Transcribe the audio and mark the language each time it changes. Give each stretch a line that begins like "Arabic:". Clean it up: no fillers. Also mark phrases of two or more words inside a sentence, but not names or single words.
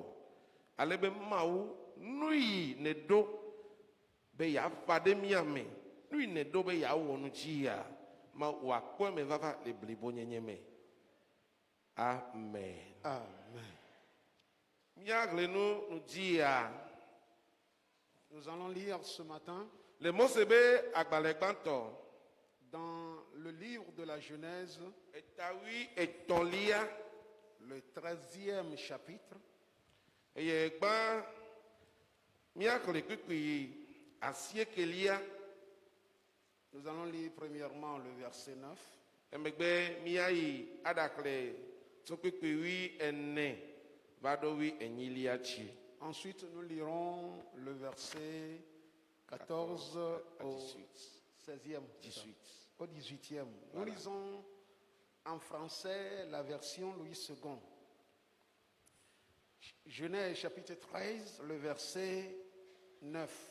Ewe: Ale be Mawu nu yi neɖo be yeafa ɖe mía me, nu yi neɖo be yeawɔ nu dzi ya, Mawu wòakpɔe me vava le blibonyenye me. Amen. Amen. Míaɣle nu dzi ya.
French: Nous allons lire ce matin
Ewe: Le Mose be agbalẽ gbãtɔ
French: dans le livre de la Genèse,
Ewe: etawi etɔ̃lia
French: le 13e chapitre,
Ewe: eye gbã míaxlẽ kpikpi asiekelia.
French: nous allons lire premièrement le verset 9.
Ewe: Emegbe míayi aɖaxlẽ tso kpikpi wi ene va ɖo wi enyilia dzi.
French: Ensuite, nous lirons le verset 14 au 16e, 18. au 18e. Nous lisons en français la version Louis II. Genèse chapitre 13, le verset 9.